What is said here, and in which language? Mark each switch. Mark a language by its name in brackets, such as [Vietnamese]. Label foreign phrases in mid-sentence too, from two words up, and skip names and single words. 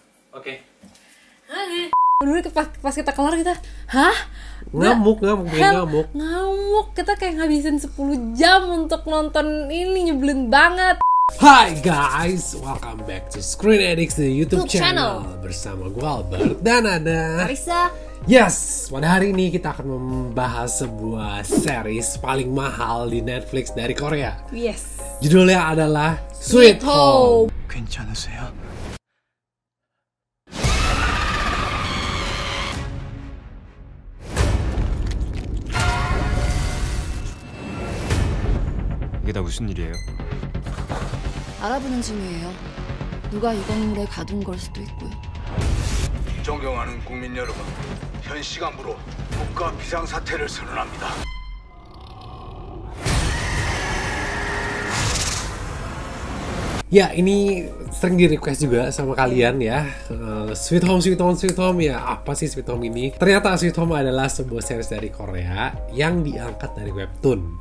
[Indonesian] Oke. Dulu pas kita kelar kita, hah? Ngamuk. Kita kayak ngabisin 10 jam untuk nonton ini, nyebelin banget. [English] Hi guys, welcome back to Screen Addicts di YouTube channel. [Indonesian] Bersama gue Albert dan ada Marissa. Yes, pada hari ini kita akan membahas sebuah series paling mahal di Netflix dari Korea. Yes. Judulnya adalah Sweet Home. [Korean] 괜찮으세요? 이게 다 무슨 일이에요? 알아보는 중이에요. 누가 이 건물에 가둔 걸 수도 있고요. 존경하는 국민 여러분, 현 시간부로 국가 비상사태를 선언합니다. [Indonesian] Ya, ini sering di request juga sama kalian ya. Sweet Home ya. Apa sih Sweet Home ini? Ternyata Sweet Home adalah sebuah series dari Korea yang diangkat dari webtoon.